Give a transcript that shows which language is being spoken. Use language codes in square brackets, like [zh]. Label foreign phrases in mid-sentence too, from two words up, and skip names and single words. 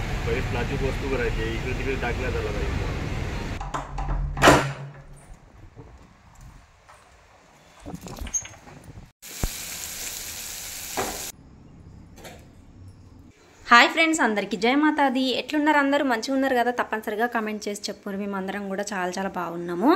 [mr] बरीच नाजूक वस्तू करायची, इकडे तिकडे टाकण्यात आला पाहिजे. [te] హాయ్ ఫ్రెండ్స్, అందరికీ జయ మాతాది. ఎట్లున్నారు అందరూ? మంచిగా ఉన్నారు కదా? తప్పనిసరిగా కామెంట్ చేసి చెప్పు. మేమందరం కూడా చాలా చాలా బాగున్నాము.